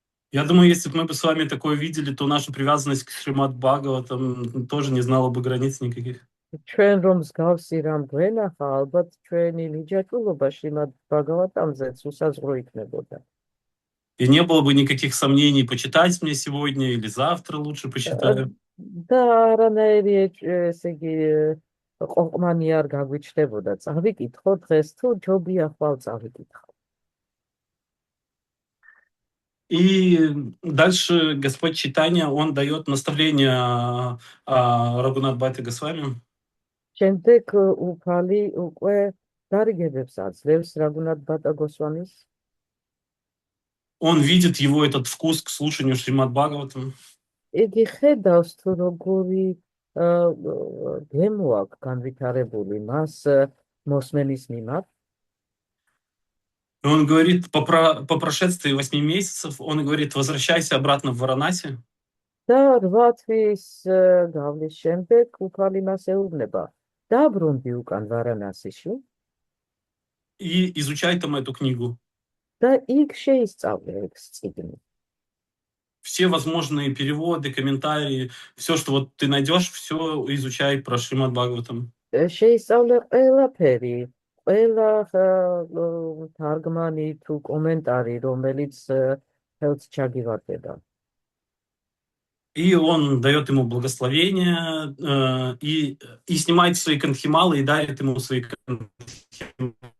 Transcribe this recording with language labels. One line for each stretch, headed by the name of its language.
Russian: Я думаю, если бы мы бы с вами такое видели, то наша привязанность к Шримад Бхагаватам тоже не знала бы границ никаких.
Georgian: ჩვენ რომ მსგავსი რამ გვენახა, ალბათ ჩვენი მიჯაჭვულობა შრიმად ბაგავატამზეც უსაზღვრო იქნებოდა.
Russian: И не было бы никаких сомнений, почитать мне сегодня или завтра лучше почитаю.
Georgian: და არანაირი ესე იგი ყოყმანი არ გაგვიჩნდებოდა. წავიკითხო დღეს თუ ჯობია ხვალ წავიკითხო.
Russian: И дальше Господь Чайтанья, он дает наставление Рагунат Бхате Госвами.
Georgian: შემდეგ უფალი უკვე დარიგებებს აძლევს რაგუნათ ბატა გოსვამის.
Russian: Он видит его этот вкус к слушанию Шримад Бхагаватам.
Georgian: იგი ხედავს თუ როგორი გემო აქვს განვითარებული მას მოსმენის მიმართ.
Russian: И он говорит, по прошествии 8 месяцев, он говорит, возвращайся обратно в Варанаси.
Georgian: და 8 თვის გავლის შემდეგ უფალი მას ეუბნება. დაბრუნდი უკან ვარანასიში
Russian: И изучай там эту книгу.
Georgian: და იქ შეისწავლე ეს წიგნი.
Russian: Все возможные переводы, комментарии, все, что вот ты найдешь, все изучай про Шримад Бхагаватам.
Georgian: შეისწავლე ყველაფერი, ყველა თარგმანი თუ კომენტარი, რომელიც ხელს ჩაგივარდება.
Russian: И он дает ему благословение, и снимает свои кантхималы, и дарит ему свои кантхималы.